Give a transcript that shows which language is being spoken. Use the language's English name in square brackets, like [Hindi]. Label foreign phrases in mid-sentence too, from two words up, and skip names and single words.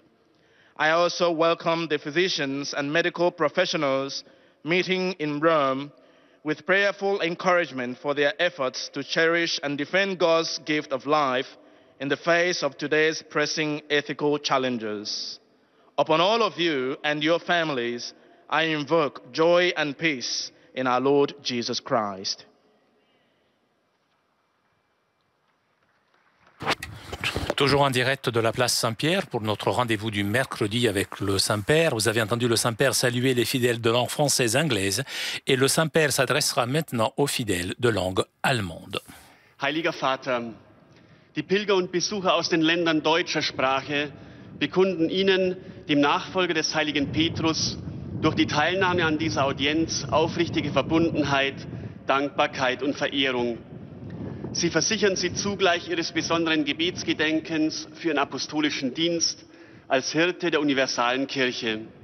[English] I also welcome the physicians and medical professionals meeting in Rome with prayerful encouragement for their efforts to cherish and defend God's gift of life in the face of today's pressing ethical challenges. Upon all of you and your families, I invoke joy and peace in our Lord Jesus Christ. [French] Toujours en direct de la place Saint-Pierre pour notre rendez-vous du mercredi avec le Saint-Père. Vous avez entendu le Saint-Père saluer les fidèles de langue française et anglaise et le Saint-Père s'adressera maintenant aux fidèles de langue allemande. [German] Heiliger Vater, die Pilger und Besucher aus den Ländern deutscher Sprache bekunden Ihnen, dem Nachfolger des heiligen Petrus, durch die Teilnahme an dieser Audienz aufrichtige Verbundenheit, Dankbarkeit und Verehrung. Sie versichern Sie zugleich Ihres besonderen Gebetsgedenkens für Ihren apostolischen Dienst als Hirte der universalen Kirche.